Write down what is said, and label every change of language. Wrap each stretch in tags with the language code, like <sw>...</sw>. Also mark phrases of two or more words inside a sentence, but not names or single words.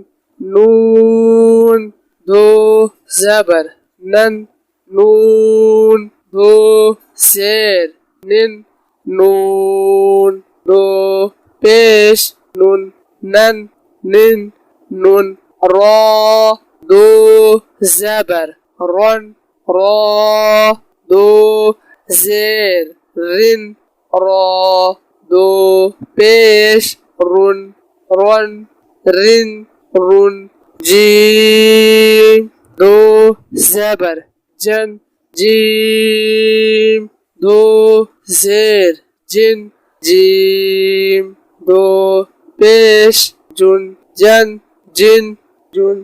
<ur>نون دو زبر نن نون دو زیر نن نون دو پیش نن نن نن نن. را دو زبر رن را دو زیر رن را دو پیش رن رن رن رن. جیم دو زبر جن جیم دو زیر جن جیم دو پیش جن جن جن جن.</ur>